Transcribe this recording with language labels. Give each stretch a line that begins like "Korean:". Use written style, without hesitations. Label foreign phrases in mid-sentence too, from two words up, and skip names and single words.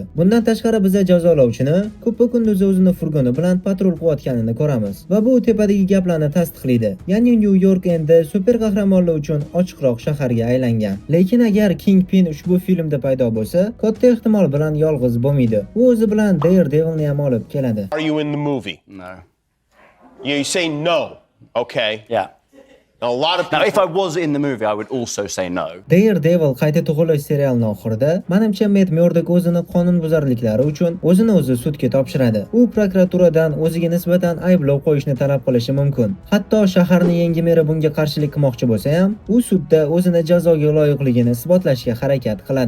Uzbek: Bundan tashqari biz jazolovchini ko'p kunduzi o'zini furgoni bilan patrul qilayotganini ko'ramiz va bu tepadagi gaplarni tasdiqlaydi. Ya'ni New York endi super qahramonlar uchun ochiqroq shaharga aylangan. Lekin agar Kingpin ushbu filmda paydo bo'lsa, katta ehtimol bilan yolg'iz bo'lmaydi. U o'zi bilan Daredevilni ham olib keladi.
English: Are you in the movie? No. You say no. Okay. Yeah. Now, a lot of people... Now, if I was in the movie, I would also say no.
Uzbek: Daredevil qayta tug'ilish serialining oxirida menimcha Matt Murdock o'zini qonunbuzarliklari uchun o'zini sudga topshiradi. U prokuraturadan o'ziga nisbatan ayblov qo'yishni talab qilishi mumkin. Hatto shaharning yangi meri bunga qarshilik qilmoqchi bo'lsa ham, u sudda o'zini jazoga loyiqligini isbotlashga harakat qiladi.